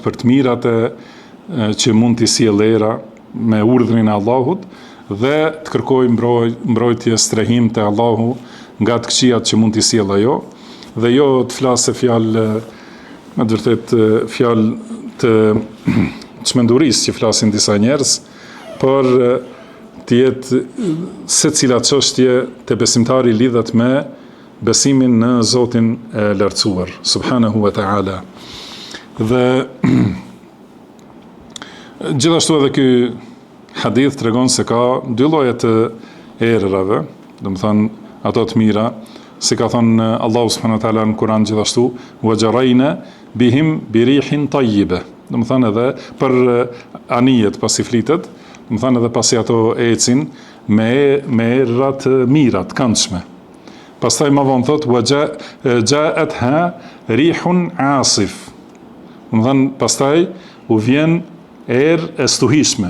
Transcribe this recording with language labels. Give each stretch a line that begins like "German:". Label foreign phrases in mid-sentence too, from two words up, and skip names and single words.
Albanian: për të mirat që mund t'i sjellë era me urdhrin e Allahut dhe të kërkoj mbrojtje strehim te Allahu nga të këqijat që mund t'i sjellë ajo dhe jo të flasë fjalë me të vërtet fjalë të çmendurisë që flasin disa njerëz, por të jetë secila çështje te besimtari lidhet me besimin në Zotin e lartësuar
Arabic: سبحانه وتعالى.
Albanian: Dhe gjithashtu edhe ky hadith tregon se ka dy lloje të errave, domethënë ato të mira, si ka thënë Allahu
Arabic: سبحانه وتعالى
Albanian: në Kur'an gjithashtu,
Arabic: وجرين بهم بريح طيبة.
Albanian: Domethënë edhe për anijet pasi flitet, domethënë edhe pasi ato ecin me erra të mira, të këndshme. Pastaj më vonë thot
Arabic: جاءتها ريح عاصف.
Albanian: Domethënë pastaj u vjen erë e stuhishme.